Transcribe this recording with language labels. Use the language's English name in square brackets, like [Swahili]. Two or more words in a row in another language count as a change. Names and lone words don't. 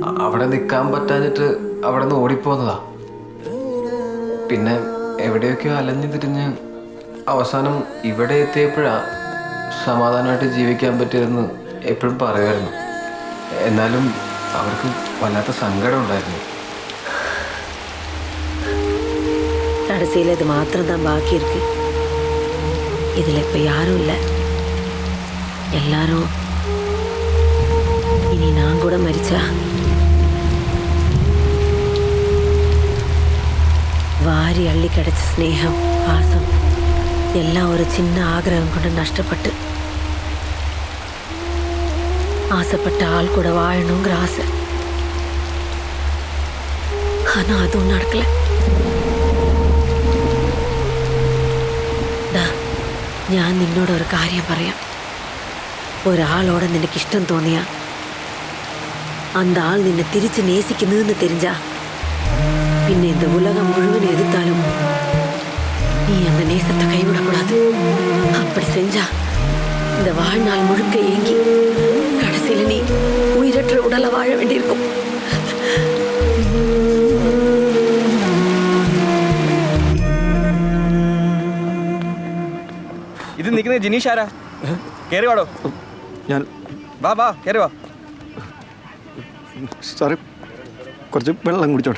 [Malayalam] അവിടെ നിൽക്കാൻ പറ്റാഞ്ഞിട്ട് അവിടെ നിന്ന് ഓടിപ്പോന്നതാ. പിന്നെ എവിടെയൊക്കെയോ അലഞ്ഞു തിരിഞ്ഞ് അവസാനം ഇവിടെ എത്തിയപ്പോഴാ സമാധാനമായിട്ട് ജീവിക്കാൻ പറ്റിയതെന്ന് എപ്പോഴും പറയുമായിരുന്നു. എന്നാലും അവർക്ക് വല്ലാത്ത സങ്കടം ഉണ്ടായിരുന്നു. [Tamil] கடைசியில் இது மாத்திரம் தான் பாக்கி இருக்கு. இதில் இப்போ யாரும் இல்லை, எல்லாரும் இனி நான் கூட மரிச்சா வாரி அள்ளி கிடைச்ச ஸ்நேகம் பாசம் எல்லாம் ஒரு சின்ன ஆகிரகம் கொண்டு நஷ்டப்பட்டு ஆசைப்பட்ட ஆள் கூட வாழணுங்கிற ஆசை. ஆனால் அதுவும் நடக்கலை. [Malayalam] ഞാൻ നിന്നോട് ഒരു കാര്യം പറയാം. ഒരാളോട് നിനക്ക് ഇഷ്ടം തോന്നിയാ [Tamil] அந்த ஆள் [Malayalam] നിന്നെ തിരിച്ച് നേസിക്കുന്നതെന്ന് [Tamil] தெரிஞ்சா പിന്നെ இந்த உலகம் முழுவதும் எதிர்த்தாலும் நீ அந்த நேசத்தை கைவிடக்கூடாது. அப்படி செஞ்சா இந்த வாழ்நாள் முழுக்க ஏங்கி கடைசியில் நீ உயிரற்ற உடலை வாழ வேண்டியிருக்கும். [Malayalam] ഇത് നിൽക്കുന്നത് ജിനീഷ് ആരാ? കയറി വാടോ. ഞാൻ വാ കയറി വാ. സാറേ കുറച്ച് വെള്ളം കുടിച്ചോട്ടെ.